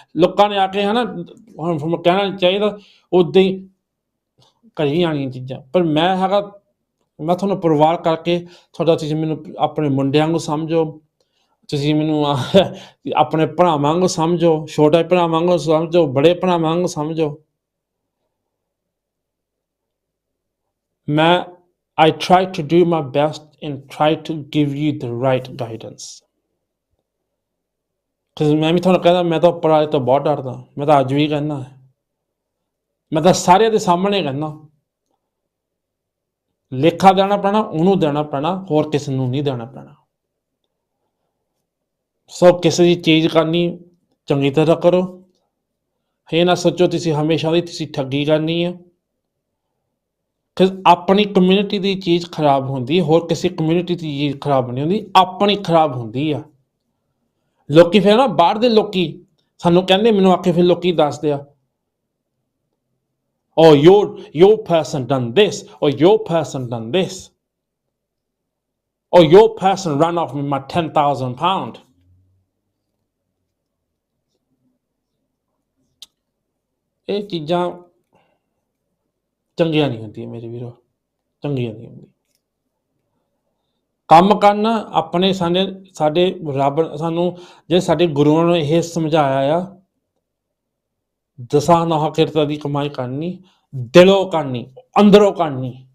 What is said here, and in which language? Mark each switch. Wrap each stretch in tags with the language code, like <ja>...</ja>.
<pa>ਲੋਕਾਂ ਨੇ ਆ ਕੇ ਹੈ ਨਾ ਹੁਣ ਕਹਿਣਾ ਚਾਹੀਦਾ ਉੱਦਾਂ ਹੀ ਕਰੀ ਜਾਣੀਆਂ ਚੀਜ਼ਾਂ, ਪਰ ਮੈਂ ਹੈਗਾ ਮੈਂ ਤੁਹਾਨੂੰ ਪਰਿਵਾਰ ਕਰਕੇ ਤੁਹਾਡਾ, ਤੁਸੀਂ ਮੈਨੂੰ ਆਪਣੇ ਮੁੰਡਿਆਂ ਨੂੰ ਸਮਝੋ, ਤੁਸੀਂ ਮੈਨੂੰ ਆਪਣੇ ਭਰਾਵਾਂ ਨੂੰ ਸਮਝੋ, ਛੋਟੇ ਭਰਾਵਾਂ ਨੂੰ ਸਮਝੋ, ਬੜੇ ਭਰਾਵਾਂ ਨੂੰ ਸਮਝੋ।</pa> <en>ਮੈਂ I try to do my best and try to give you the right guidance।</en> <pa>ਮੈਂ ਵੀ ਤੁਹਾਨੂੰ ਕਹਿੰਦਾ ਮੈਂ ਤਾਂ ਉੱਪਰ ਵਾਲੇ ਤੋਂ ਬਹੁਤ ਡਰਦਾ, ਮੈਂ ਤਾਂ ਅੱਜ ਵੀ ਕਹਿੰਦਾ, ਮੈਂ ਤਾਂ ਸਾਰਿਆਂ ਦੇ ਸਾਹਮਣੇ ਕਹਿੰਦਾ ਲੇਖਾ ਦੇਣਾ ਪੈਣਾ ਉਹਨੂੰ ਦੇਣਾ ਪੈਣਾ, ਹੋਰ ਕਿਸੇ ਨੂੰ ਨਹੀਂ ਦੇਣਾ ਪੈਣਾ। ਸੋ ਕਿਸੇ ਦੀ ਚੀਜ਼ ਕਰਨੀ ਚੰਗੀ ਤਰ੍ਹਾਂ ਕਰੋ। ਇਹ ਨਾ ਸੋਚੋ ਤੁਸੀਂ ਹਮੇਸ਼ਾ ਦੀ ਤੁਸੀਂ ਠੱਗੀ ਕਰਨੀ ਆ। ਆਪਣੀ ਕਮਿਊਨਿਟੀ ਦੀ ਚੀਜ਼ ਖਰਾਬ ਹੁੰਦੀ, ਹੋਰ ਕਿਸੇ ਕਮਿਊਨਿਟੀ ਦੀ ਚੀਜ਼ ਖਰਾਬ ਨਹੀਂ ਹੁੰਦੀ, ਆਪਣੀ ਖਰਾਬ ਹੁੰਦੀ ਆ। ਲੋਕੀ ਫਿਰ ਨਾ ਬਾਹਰ ਦੇ ਲੋਕੀ ਸਾਨੂੰ ਕਹਿੰਦੇ, ਮੈਨੂੰ ਆ ਕੇ ਫਿਰ ਲੋਕੀ ਦੱਸਦੇ ਆ</pa> <en>or your person done this, or your person done this, or your person ran off with my £10,000.</en> <pa>ਇਹ ਚੀਜ਼ਾਂ ਚੰਗੀਆਂ ਨਹੀਂ ਹੁੰਦੀਆਂ ਮੇਰੇ ਵੀਰੋ, ਚੰਗੀਆਂ ਨਹੀਂ ਹੁੰਦੀਆਂ। ਕੰਮ ਕਰਨਾ ਆਪਣੇ ਸਾਡੇ ਰੱਬ ਸਾਨੂੰ ਜੇ ਸਾਡੇ ਗੁਰੂਆਂ ਨੇ ਇਹ ਸਮਝਾਇਆ ਆ, ਦਸਾਂ ਨੌਹਾਂ ਕਿਰਤਾਂ ਦੀ ਕਮਾਈ ਕਰਨੀ, ਦਿਲੋਂ ਕਰਨੀ, ਅੰਦਰੋਂ ਕਰਨੀ।</pa>